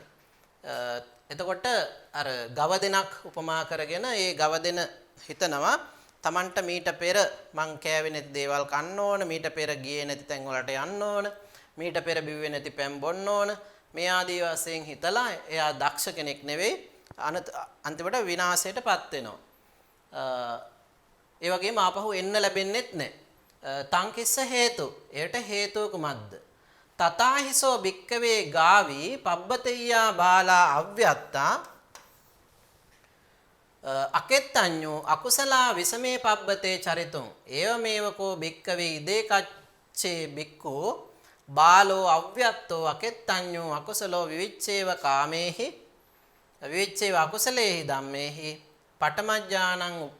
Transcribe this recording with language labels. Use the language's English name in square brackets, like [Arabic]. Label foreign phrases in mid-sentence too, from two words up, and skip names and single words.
[Sinhala] එතකොට අර ගව දෙනක් උපමා කරගෙන ඒ ගව දෙන හිතනවා තමන්ට මීට පෙර මං කෑවේ නැති දේවල් කන්න ඕන මීට පෙර ගියේ නැති තැන් වලට යන්න ඕන මීට පෙර බිව්වේ නැති පැම් බොන්න ඕන මේ ආදී වශයෙන් හිතලා එයා දක්ෂ කෙනෙක් නෙවෙයි අන්තිමට විනාශයටපත් වෙනවා. ඒ වගේම ආපහු එන්න ලැබෙන්නේත් නැහැ. [Pali] තංකිස්ස හේතු. [Sinhala] ඒට හේතුව කුමක්ද? [Pali] තතාහිසෝ භික්කවේ ගාවි පබ්බතෙය්‍යා බාලා අව්‍යත්තා අකෙත්තඤ්ඤෝ අකුසලා විසමේ පබ්බතේ චරිතුං ඒවමේවකෝ භික්කවේ ඉදේකච්චේ භික්ඛෝ බාලෝ අව්‍යත්තෝ අකෙත්තඤ්ඤෝ අකුසලෝ විවිච්ඡේව කාමේහි විවිච්ඡේව අකුසලේහි ධම්මේහි පඨමඥානං